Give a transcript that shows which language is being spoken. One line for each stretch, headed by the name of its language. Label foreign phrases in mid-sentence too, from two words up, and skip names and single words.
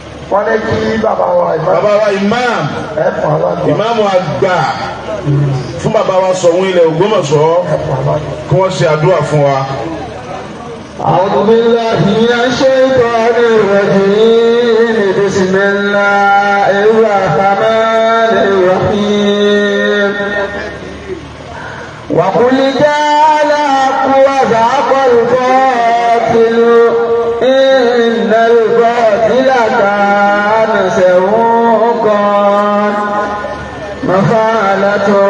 Yoruba: wọ́n ní kí bàbá wa imam ìmáàmù àgbà fún bàbá wa Ṣọ̀ún ilẹ̀ Ògbómọ̀ṣọ́ kí wọ́n ṣe àdúrà fún wa.
Arabic: أعوذ بالله من الشيطان الرجيم بسم الله الرحمن الرحيم وقل جاء الحق وزهق الباطل إن الباطل كان زهوقا مفعلة